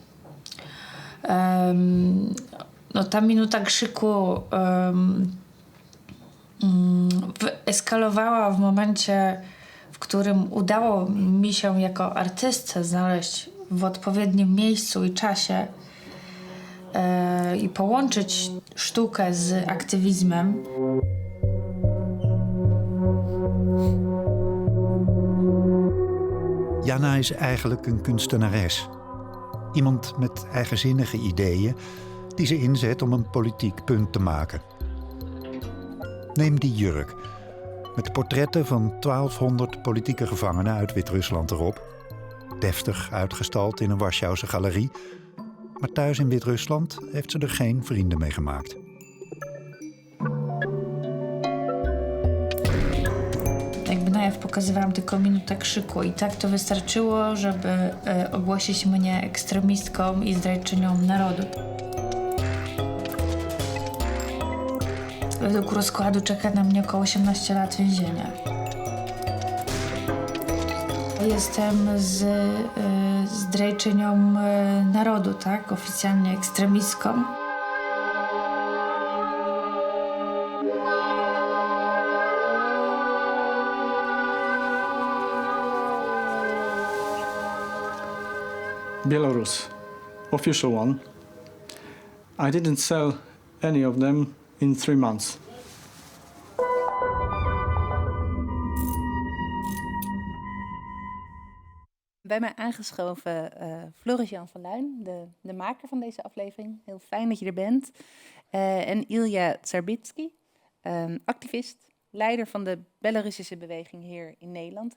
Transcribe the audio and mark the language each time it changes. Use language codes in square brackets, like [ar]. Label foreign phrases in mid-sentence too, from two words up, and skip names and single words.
[pl] Ta minuta krzyku eskalowała w momencie, w którym udało mi się jako artystce znaleźć w odpowiednim miejscu i czasie i połączyć sztukę z aktywizmem. [nl] Jana is eigenlijk een kunstenares. Iemand met eigenzinnige ideeën die ze inzet om een politiek punt te maken. Neem die jurk, met portretten van 1200 politieke gevangenen uit Wit-Rusland erop. Deftig uitgestald in een Warschause galerie. Maar thuis in Wit-Rusland heeft ze er geen vrienden mee gemaakt. [pl] Ja pokazywałam tylko minutę krzyku i tak to wystarczyło, żeby ogłosić mnie ekstremistką i zdrajczynią narodu. Według rozkładu czeka na mnie około 18 lat więzienia. Jestem zdrajczynią narodu, tak? Oficjalnie ekstremistką. [en] Belarus, official one. I didn't sell any of them in 3 months. [nl] Bij mij aangeschoven Floris-Jan van Luijn, de maker van deze aflevering. Heel fijn dat je er bent. En Ilja Tsarbitski, activist, leider van de Belarussische beweging hier in Nederland.